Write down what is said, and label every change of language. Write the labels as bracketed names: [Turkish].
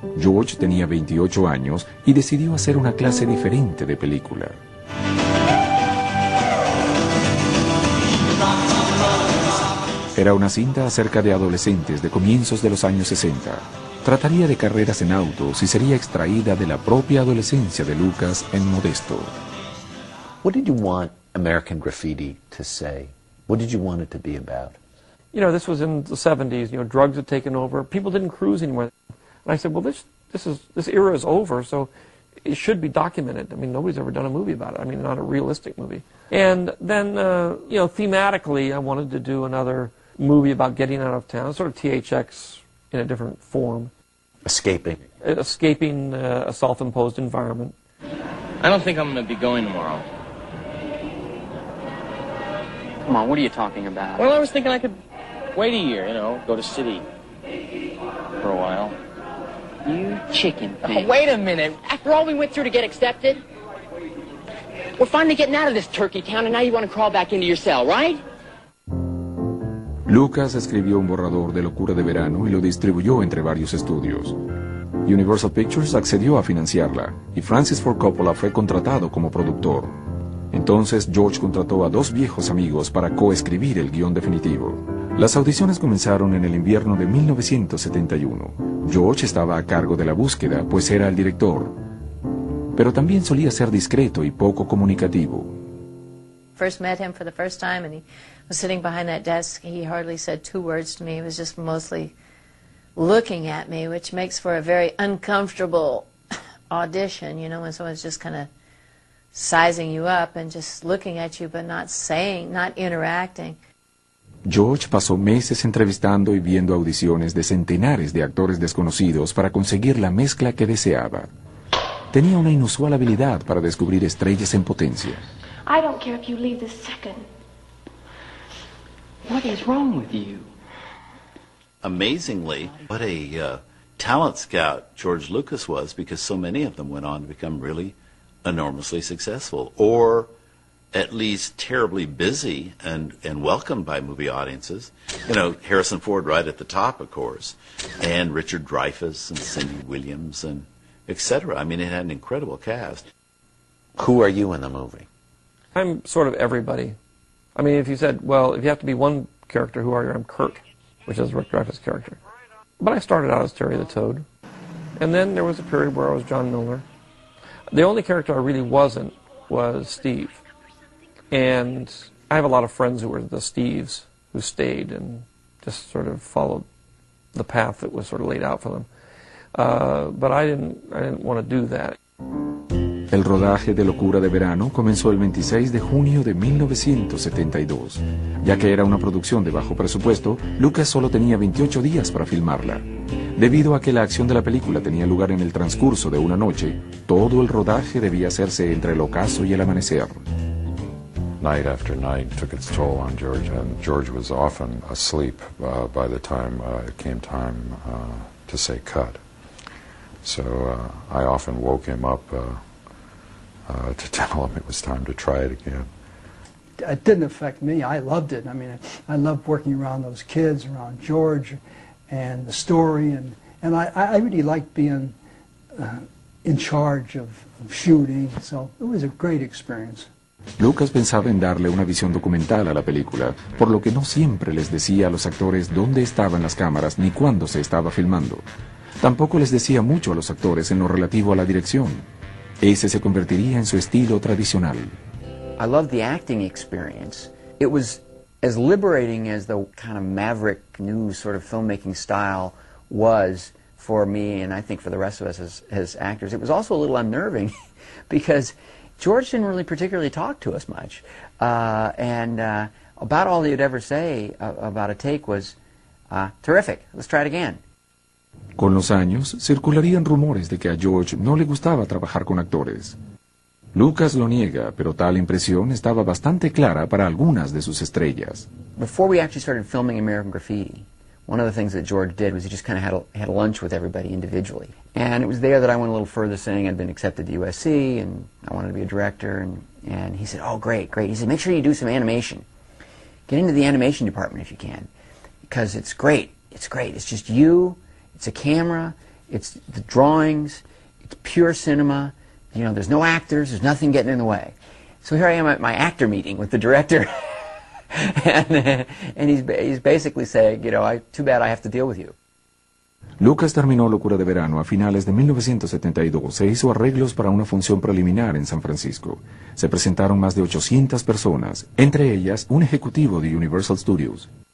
[Spanish] George tenía 28 años y decidió hacer una clase diferente de película. Era una cinta acerca de adolescentes de comienzos de los años 60. Trataría de carreras en autos y sería extraída de la propia adolescencia de Lucas en Modesto. [English] What did you want American Graffiti to say? What did you want it to be about? You know, this was in the 70s, you know, drugs had taken over. People didn't cruise anymore. And I said, "Well, this era is over, so it should be documented. I mean, nobody's ever done a movie about it. I mean, not a realistic movie." And then, you know, thematically, I wanted to do another movie about getting out of town, sort of THX in a different form. Escaping a self-imposed environment. I don't think I'm going to be going tomorrow. Come on, what are you talking about? Well, I was thinking I could wait a year, you know, go to city for a while. You chicken thing. Oh, wait a minute. After all we went through to get accepted, we're finally getting out of this turkey town, and now you want to crawl back into your cell, right? [Spanish] Lucas escribió un borrador de Locura de Verano y lo distribuyó entre varios estudios. Universal Pictures accedió a financiarla y Francis Ford Coppola fue contratado como productor. Entonces George contrató a dos viejos amigos para coescribir el guión definitivo. Las audiciones comenzaron en el invierno de 1971. George estaba a cargo de la búsqueda, pues era el director. Pero también solía ser discreto y poco comunicativo. [English] First met him for the first time and he was sitting behind that desk. He hardly said two words to me. He was just mostly looking at me, which makes for a very uncomfortable audition, you know, when someone's just kind of sizing you up and just looking at you but not saying, not interacting. [Spanish] George pasó meses entrevistando y viendo audiciones de centenares de actores desconocidos para conseguir la mezcla que deseaba. Tenía una inusual habilidad para descubrir estrellas en potencia. [English] I don't care if you leave this second. What is wrong with you? Amazingly, what a talent scout George Lucas was, because so many of them went on to become really enormously successful, or at least terribly busy and welcomed by movie audiences. You know, Harrison Ford right at the top, of course, and Richard Dreyfuss and Cindy Williams and etc. I mean, it had an incredible cast. Who are you in the movie? I'm sort of everybody. I mean, if you said, well, if you have to be one character, who are you? I'm Kirk, which is Rick Dreyfuss' character. But I started out as Terry the Toad. And then there was a period where I was John Miller. The only character I really wasn't was Steve. And I have a lot of friends who were the Steves, who stayed and just sort of followed the path that was sort of laid out for them. But I didn't want to do that. [Spanish] El rodaje de Locura de Verano comenzó el 26 de junio de 1972. Ya que era una producción de bajo presupuesto, Lucas solo tenía 28 días para filmarla. Debido a que la acción de la película tenía lugar en el transcurso de una noche, todo el rodaje debía hacerse entre el ocaso y el amanecer. [English] Night after night took its toll on George, and George was often asleep by the time it came time to say cut. So I often woke him up to tell him it was time to try it again. It didn't affect me. I loved it. I mean, I loved working around those kids, around George, and the story. And I really liked being in charge of shooting. So it was a great experience. [Spanish] Lucas pensaba en darle una visión documental a la película, por lo que no siempre les decía a los actores dónde estaban las cámaras ni cuándo se estaba filmando. Tampoco les decía mucho a los actores en lo relativo a la dirección. Ese se convertiría en su estilo tradicional. [English] I love the acting experience. It was as liberating as the kind of maverick new sort of filmmaking style was for me, and I think for the rest of us as actors. It was also a little unnerving because George didn't really particularly talk to us much. And about all he would ever say about a take was, terrific, let's try it again. [Spanish] Con los años, circularían rumores de que a George no le gustaba trabajar con actores. Lucas lo niega, pero tal impresión estaba bastante clara para algunas de sus estrellas. [English] Before we actually started filming American Graffiti, one of the things that George did was he just kind of had a lunch with everybody individually. And it was there that I went a little further, saying I'd been accepted to USC and I wanted to be a director. And he said, oh, great, great. He said, make sure you do some animation. Get into the animation department if you can, because it's great. It's great. It's just you. It's a camera. It's the drawings. It's pure cinema. You know, there's no actors. There's nothing getting in the way. So here I am at my actor meeting with the director. and he's basically saying, you know, too bad I have to deal with you. [Spanish] Lucas terminó Locura de Verano a finales de 1972 e hizo arreglos para una función preliminar en San Francisco. Se presentaron más de 800 personas, entre ellas un ejecutivo de Universal Studios.